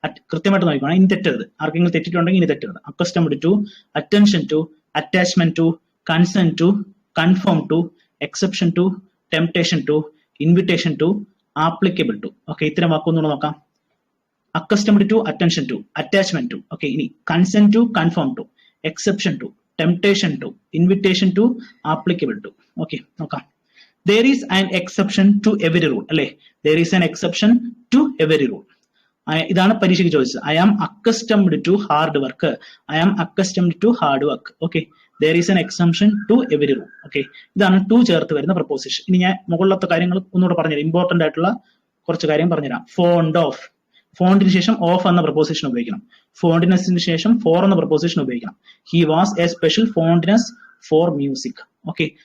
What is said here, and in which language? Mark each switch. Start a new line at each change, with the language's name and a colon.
Malayalam: കൃത്യമായിട്ട് നോക്കണം, ഇനി തെറ്റരുത്. ആർക്കെങ്കിലും തെറ്റിട്ടുണ്ടെങ്കിൽ ഇനി തെറ്റരുത്. അക്കസ്റ്റംബ്ഡ് to, attention to, attachment to, consent to, confirm to, exception to, temptation to, invitation to, applicable to. Okay, ഇത്തരം വാക്കൊന്നുകൂടെ നോക്കാം. അക്കസ്റ്റംബ്ഡ് to, attention to, attachment to. Okay, ഇനി consent to, confirm to, exception to, temptation to, invitation to, applicable to. Okay, നോക്കാം.
English: there is an exception to every rule
Malayalam: അല്ലെ,
English: there is an exception to every rule.
Malayalam: ഇതാണ് പരീക്ഷയ്ക്ക് ചോദിച്ചത്.
English: I am accustomed to hard work. I am accustomed to hard work. Okay. There is an exemption to every rule. Okay.
Malayalam: ഇതാണ് to ചേർത്ത് വരുന്ന preposition. ഇനി ഞാൻ മുകളിലത്തെ കാര്യങ്ങൾ ഒന്നുകൂടെ പറഞ്ഞുതരാം. ഇമ്പോർട്ടന്റ് ആയിട്ടുള്ള കുറച്ച് കാര്യം പറഞ്ഞുതരാം. ഫോണ്ട് ഓഫ്, ഫോണ്ടിന് ശേഷം ഓഫ് എന്ന പ്രപ്പോസിഷൻ ഉപയോഗിക്കണം. ഫോണ്ടിനെസിന് ശേഷം ഫോർ എന്ന പ്രപ്പോസിഷൻ ഉപയോഗിക്കണം. He was A special ഫോണ്ടിനെസ് for music. Okay.